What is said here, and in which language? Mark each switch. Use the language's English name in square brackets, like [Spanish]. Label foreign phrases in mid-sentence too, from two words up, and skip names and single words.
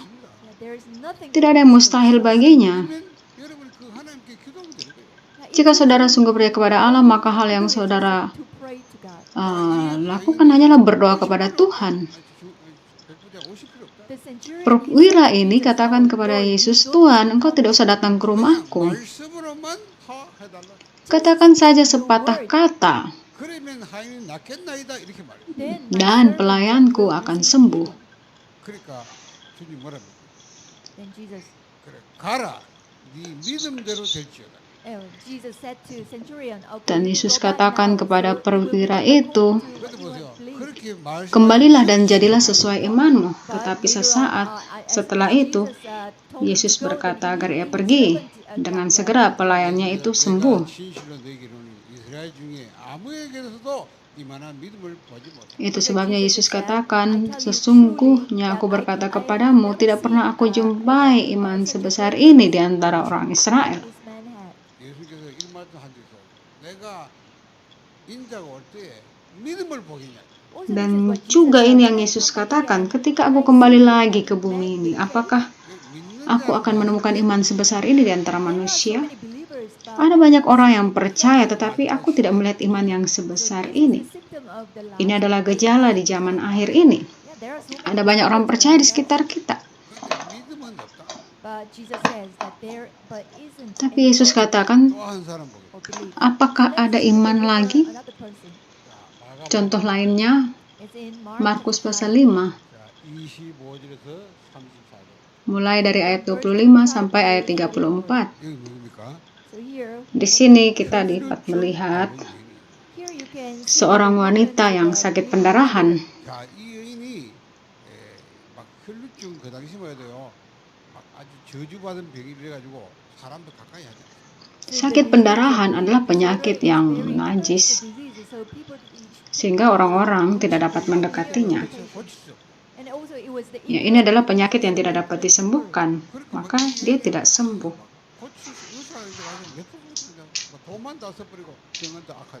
[Korean] 있습니다. [Indonesian] Tidak ada yang mustahil baginya. [Korean] 그러면 여러분 그 하나님께 기도하면 되는 거예요. [Indonesian] Jika saudara sungguh percaya kepada Allah, maka hal yang saudara lakukan hanyalah berdoa kepada Tuhan. [Korean] 백부장 오실 필요 없다. [Indonesian] Perwira ini katakan kepada Yesus, Tuhan, engkau tidak usah datang ke rumahku. [Korean] 말씀으로만 해달라. [Indonesian] Katakan saja sepatah kata, [Korean] 그러면 하인이 낫겠나이다 이렇게 말해요. [Indonesian] dan pelayanku akan sembuh. [Korean] 그러니까 주님 뭐랍니까? 그래 가라. 네 믿음대로 될지어다. [Indonesian] Dan Yesus katakan kepada perwira itu, [Korean] 그래도 보세요. 그렇게 [Indonesian] kembalilah dan jadilah sesuai imanmu. Tetapi sesaat setelah itu, Yesus berkata agar ia pergi. Dengan segera pelayannya itu sembuh. [Korean] 진실로 너희에게는 이스라엘 중에 아무에게서도 이만한 믿음을 보지 못한다. [Indonesian] Itu sebabnya Yesus katakan, sesungguhnya aku berkata kepadamu, tidak pernah aku jumpai iman sebesar ini di antara orang Israel. 예수께서 이런 말씀 한 적 있어요. 내가 인자가 올 때에 믿음을 보겠냐? Dan juga ini yang Yesus katakan, ketika aku kembali lagi ke bumi ini, apakah aku akan menemukan iman sebesar ini di antara manusia? Ada banyak orang yang percaya, tetapi aku tidak melihat iman yang sebesar ini. Ini adalah gejala di zaman akhir ini. Ada banyak orang percaya di sekitar kita. [Korean] 근데 믿음은 없다. [Indonesian] Tapi Yesus katakan, [Korean] 또 한 사람 보겠다. [Indonesian] apakah ada iman lagi? [Korean] 자, 마가 [Indonesian] Contoh lainnya, Markus pasal 5, [Korean] 자, 25절에서 34절. [Indonesian] mulai dari ayat 25 sampai ayat 34. [Korean] 여기 뭡니까? [Indonesian] Di sini kita dapat melihat seorang wanita yang sakit pendarahan. [Korean] 자, 이 여인이 막 혈루증 그 당시 뭐야 돼요. 막 아주 저주받은 병이 그래가지고 사람도 가까이 하지 않아요. [Indonesian] Sakit pendarahan adalah penyakit yang najis, sehingga orang-orang tidak dapat mendekatinya. [Korean] 그래서 고칠 수 없어요. [Indonesian] Ya, ini adalah penyakit yang tidak dapat disembuhkan, maka dia tidak sembuh. [Korean] 고칠 수 의사한테 가서 몇 돈만 다 써버리고 병은 더 악하죠.